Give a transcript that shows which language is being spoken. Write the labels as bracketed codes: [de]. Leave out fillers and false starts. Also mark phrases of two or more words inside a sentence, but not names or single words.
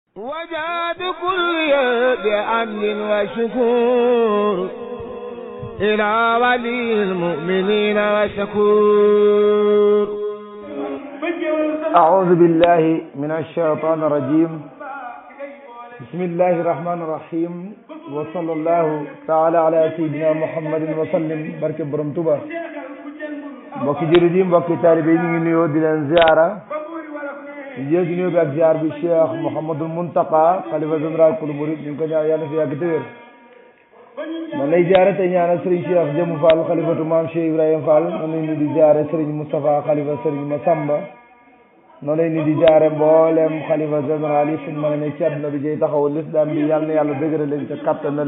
[ar] وجاد كل بأمن وشكور إلى ولي المؤمنين وشكور. أعوذ بالله من الشيطان الرجيم. بسم الله الرحمن الرحيم. وصلى الله تعالى على سيدنا محمد وسلم. [wo] barke borom Tuuba. mbokki jërëjëf yi mbokki taalibe yi ñu ngi nuyoo di leen ziara di jël ci nuyoo bi ak ziar bi Cheikh Mouhamadul Muntaqa xalifa général kulu murid ñu ngi ko ñaan yàlla fi yàgg te wér. man lay ziare tey ñaanal Serigne Cheikh Jëmu Fall xalifatu maam Cheikh Ibrahima Fall noonu lay nuyu di ziare Serigne Moustapha xalifa Serigne Massamba noonu lay nuyu di ziare mboolem xalifa général yi fuñ mën a ne ci àdduna bi jëy taxawu l'islam bi yàlla na yàlla dëgëral leen ca kattanal